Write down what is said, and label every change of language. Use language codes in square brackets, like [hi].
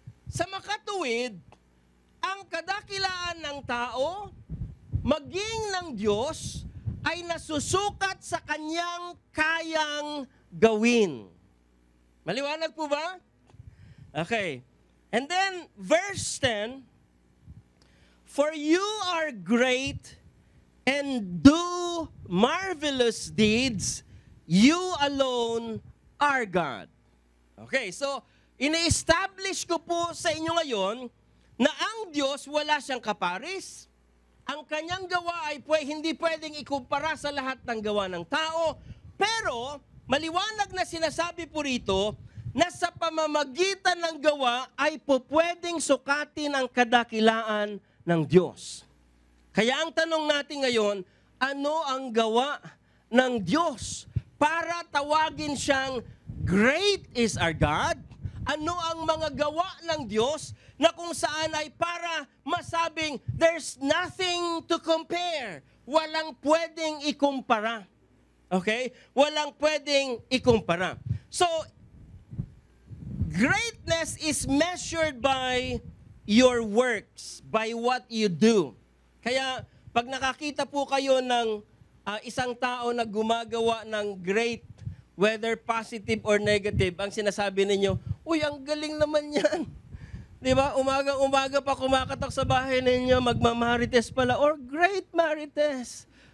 [tl] Sa makatuwid, ang kadakilaan ng tao, maging ng Diyos, ay nasusukat sa kanyang kayang gawin. Maliwanag po ba? Okay. [en] And then, verse 10, for you are great and do marvelous deeds, you alone are God. [tl] Okay, so, ina-establish ko po sa inyo ngayon na ang Diyos wala siyang kaparis. Ang kanyang gawa ay hindi pwedeng ikumpara sa lahat ng gawa ng tao. Pero, maliwanag na sinasabi po rito na sa pamamagitan ng gawa ay pwedeng sukatin ang kadakilaan ng Diyos. Kaya ang tanong natin ngayon, ano ang gawa ng Diyos para tawagin siyang [en] great is our God? [tl] Ano ang mga gawa ng Diyos na kung saan ay para masabing [en] there's nothing to compare. [tl] Walang pwedeng ikumpara. Okay? Walang pwedeng ikumpara. [en] So, greatness is measured by your works, by what you do. [tl] Kaya, pag nakakita po kayo ng isang tao na gumagawa ng great, [en] whether positive or negative, [tl] ang sinasabi ninyo, uy, ang galing naman yan. Di ba? Umaga pa kumakatok sa bahay ninyo, magmamarites pala, or great marites.